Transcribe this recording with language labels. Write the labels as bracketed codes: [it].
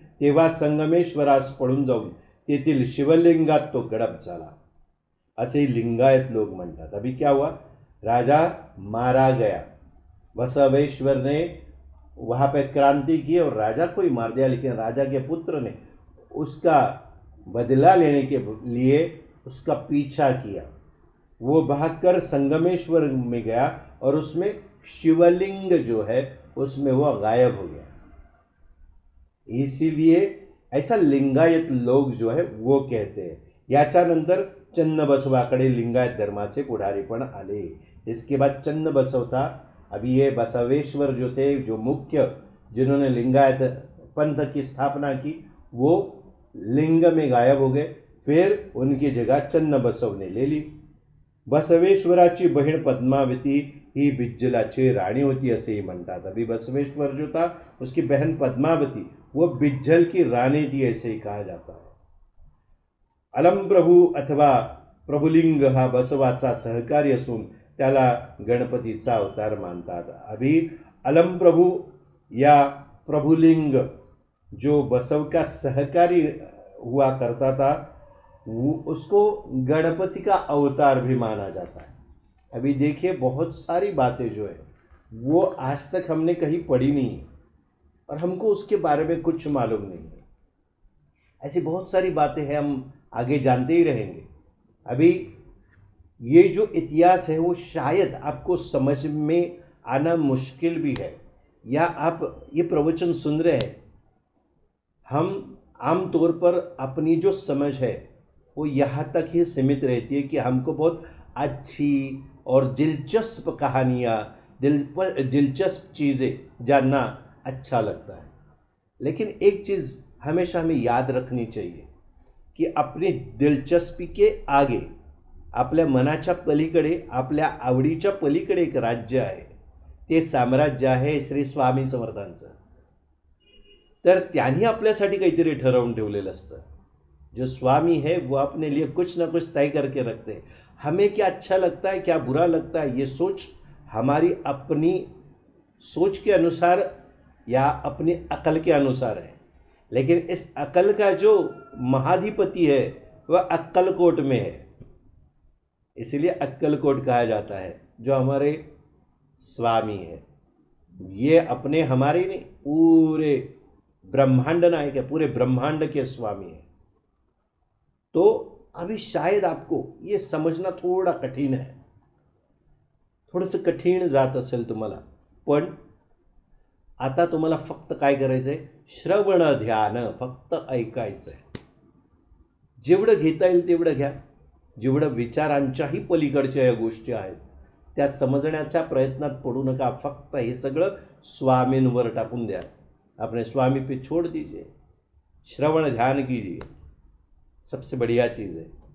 [mr] तेव्हा संगमेश्वरास पळून जाऊन तेथील शिवलिंगात तो गडप झाला, असे लिंगायत लोग म्हणतात। [hi] अभी क्या हुआ, राजा मारा गया। बसवेश्वर ने वहाँ पे क्रांति की और राजा को ही मार दिया, लेकिन राजा के पुत्र ने उसका बदला लेने के लिए उसका पीछा किया। वो भागकर संगमेश्वर में गया और उसमें शिवलिंग जो है उसमें वो गायब हो गया। इसीलिए ऐसा लिंगायत लोग जो है वो कहते हैं। [mr] याच्यानंतर चन्नबसवाकडे लिंगायत धर्माचे पुढारी पण आले। [hi] इसके बाद चन्नबसव था। अभी ये बसवेश्वर जो थे, जो मुख्य जिन्होंने लिंगायत पंथ की स्थापना की, वो लिंग में गायब हो गए। फिर उनकी जगह चन्नबसव ने ले ली। [mr] बसवेश्वराची बहीण पद्मावती ही बिज्जलाची राणी होती असेही म्हणतात। [hi] अभी बसवेश्वर जो था उसकी बहन पद्मावती वो बिज्जल की रानी थी, ऐसे ही कहा जाता है। [mr] अलमप्रभू अथवा प्रभुलिंग हा बसवाचा सहकारी असून त्याला गणपतीचा अवतार मानतात। [hi] अभी अलमप्रभू या प्रभुलिंग जो बसव का सहकारी हुआ करता था उसको गणपति का अवतार भी माना जाता है। अभी देखिए बहुत सारी बातें जो है वो आज तक हमने कहीं पढ़ी नहीं है और हमको उसके बारे में कुछ मालूम नहीं है। ऐसी बहुत सारी बातें हैं, हम आगे जानते ही रहेंगे। अभी ये जो इतिहास है वो शायद आपको समझ में आना मुश्किल भी है, या आप ये प्रवचन सुन रहे हैं, हम आम तौर पर अपनी जो समझ है वो यहाँ तक ही सीमित रहती है कि हमको बहुत अच्छी और दिलचस्प कहानियाँ, दिलचस्प चीज़ें जानना अच्छा लगता है। लेकिन एक चीज़ हमेशा हमें याद रखनी चाहिए की अपनी दिलचस्पी के आगे [mr] आपल्या मनाच्या पलीकडे, आपल्या आवडीच्या पलीकडे एक राज्य आहे, ते साम्राज्य आहे श्री स्वामी समर्थांचं। तर त्यांनी आपल्यासाठी काहीतरी ठरवून ठेवलेलं असतं। [hi] जो स्वामी है वो अपने लिए कुछ ना कुछ तय करके रखते हैं। हमें क्या अच्छा लगता है, क्या बुरा लगता है, ये सोच हमारी अपनी सोच के अनुसार या अपनी अकल के अनुसार है। लेकिन इस अकल का जो महाधिपति है वह अक्कलकोट में है, इसलिए अक्कलकोट कहा जाता है, जो हमारे स्वामी है। ये अपने हमारे नहीं, पूरे ब्रह्मांड नायक है, पूरे ब्रह्मांड के स्वामी है। तो अभी शायद आपको ये समजना थोड़ा कठीण है, [mr] थोडंसं कठीण जात असेल तुम्हाला, पण आता तुम्हाला फक्त काय करायचं आहे, श्रवण ध्यान फक्त ऐकायचं आहे। जेवढं घेता येईल तेवढं घ्या। जेवढं विचारांच्याही पलीकडच्या या गोष्टी आहेत त्या समजण्याच्या प्रयत्नात पडू नका। फक्त हे सगळं स्वामींवर टाकून द्या, [hi] अपने स्वामी पे छोड़ दीजिए, श्रवण ध्यान कीजिए, सबसे बढ़िया चीज़ है।